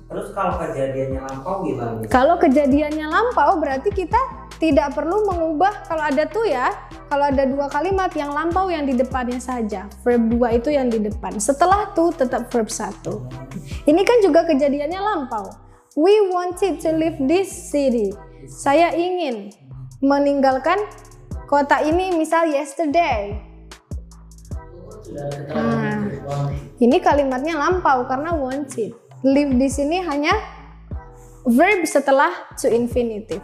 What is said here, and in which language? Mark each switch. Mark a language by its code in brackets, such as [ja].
[id] Terus kalau kejadiannya lampau gimana? Kalau kejadiannya lampau berarti kita tidak perlu mengubah kalau ada to ya. Kalau ada dua kalimat yang lampau yang di depannya saja. Verb 2 itu yang di depan. Setelah to tetap verb 1. Ini kan juga kejadiannya lampau. [en] We wanted to leave this city. [id] Saya ingin meninggalkan kota ini misal yesterday. Nah, ini kalimatnya lampau karena wanted. Leave di sini hanya verb setelah to infinitive.